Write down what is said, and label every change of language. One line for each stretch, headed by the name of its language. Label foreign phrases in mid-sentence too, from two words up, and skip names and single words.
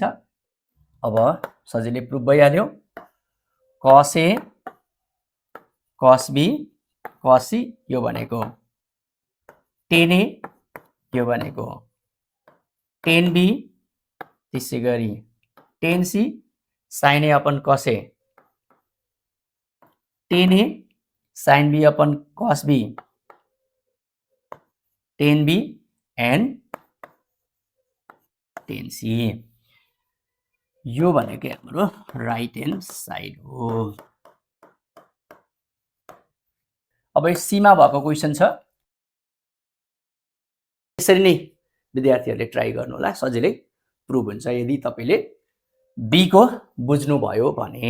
Nepali: अब सजिलै प्रुफ भइहाल्यो,
English: cos A cos B cos C
Nepali: यो भनेको
English: tan A,
Nepali: यो भनेको
English: tan B,
Nepali: त्यसै गरी
English: tan C, sin A upon cos A, tan A sin B upon cos B, tan B and tan C.
Nepali: यो भनेको हाम्रो
English: right hand side
Nepali: हो। अब यो सीमा भएको क्वेसन छ, यसरी नै विद्यार्थीहरूले ट्राई गर्नु होला, सजिलै प्रुभ हुन्छ यदि तपाईले बी को बुझ्नुभयो भने।